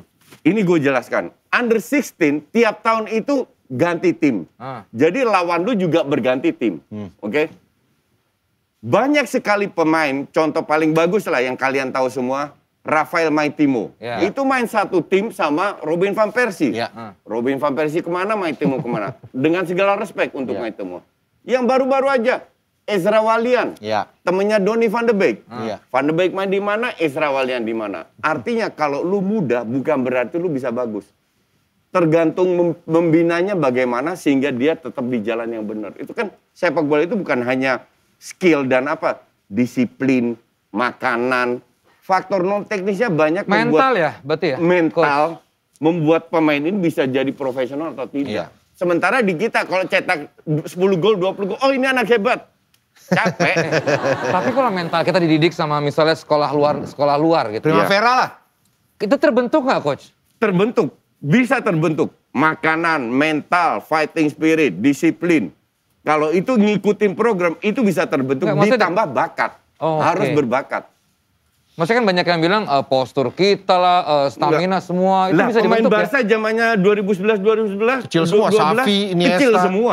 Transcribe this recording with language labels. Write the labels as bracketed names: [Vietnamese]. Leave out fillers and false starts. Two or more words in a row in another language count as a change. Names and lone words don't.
[Indonesian] Ini gue jelaskan. Under 16 tiap tahun itu ganti tim. Ah. Jadi lawan lu juga berganti tim. Oke? Banyak sekali pemain, contoh paling bagus lah yang kalian tahu semua, Rafael Maitimo. Ya. Itu main satu tim sama Robin van Persie. Ya. Robin van Persie kemana, Maitimo kemana. Dengan segala respek untuk Ya. Maitimo. Yang baru-baru aja, Ezra Walian. Iya. Temennya Donny van de Beek. Iya. Van de Beek main di mana, Ezra Walian di mana. Artinya kalau lu muda bukan berarti lu bisa bagus. Tergantung membinanya bagaimana sehingga dia tetap di jalan yang benar. Itu kan sepak bola itu bukan hanya skill dan apa, disiplin, makanan, faktor non teknisnya banyak. Mental ya, berarti ya? Mental membuat pemain ini bisa jadi profesional atau tidak. Iya. Sementara di kita kalau cetak 10 gol, 20 gol, oh ini anak hebat. Capek. Tapi kalau mental kita dididik sama misalnya sekolah luar gitu. Primavera lah. Itu terbentuk nggak coach? Terbentuk, bisa terbentuk. Makanan, mental, [English] fighting spirit, [Indonesian] disiplin. Kalau itu ngikutin program, itu bisa terbentuk. Nggak, maksudnya- Ditambah bakat. Oh, Harus oke. berbakat. Maksudnya kan banyak yang bilang postur kita lah, stamina semua itu Lah, bisa pemain dibentuk ya? Barca zamannya 2011, Kecil semua, 2012, Xavi, Iniesta. kecil semua.